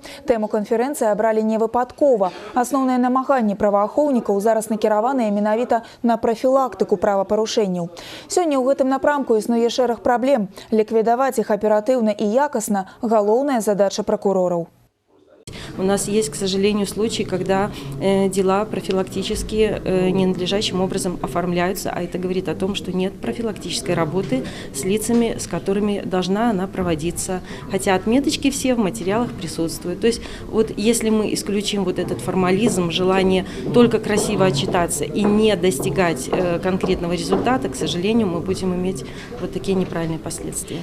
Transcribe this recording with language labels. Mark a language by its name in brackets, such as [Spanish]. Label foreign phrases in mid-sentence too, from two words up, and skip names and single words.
[Belarusian] Тэму канферэнцыі абралі не выпадкова. Асноўныя намаганні праваахоўнікаў зараз накіраваныя менавіта на прафілактыку правапарушэнняў. Сёння ў гэтым напрамку існуе шэраг праблем. Ліквідаваць іх аператыўна і якасна – галоўная задача пракурораў. [Russian] У нас есть, к сожалению, случаи, когда дела профилактически ненадлежащим образом оформляются, а это говорит о том, что нет профилактической работы с лицами, с которыми должна она проводиться. Хотя отметочки все в материалах присутствуют. То есть вот если мы исключим вот этот формализм, желание только красиво отчитаться и не достигать конкретного результата, к сожалению, мы будем иметь вот такие неправильные последствия.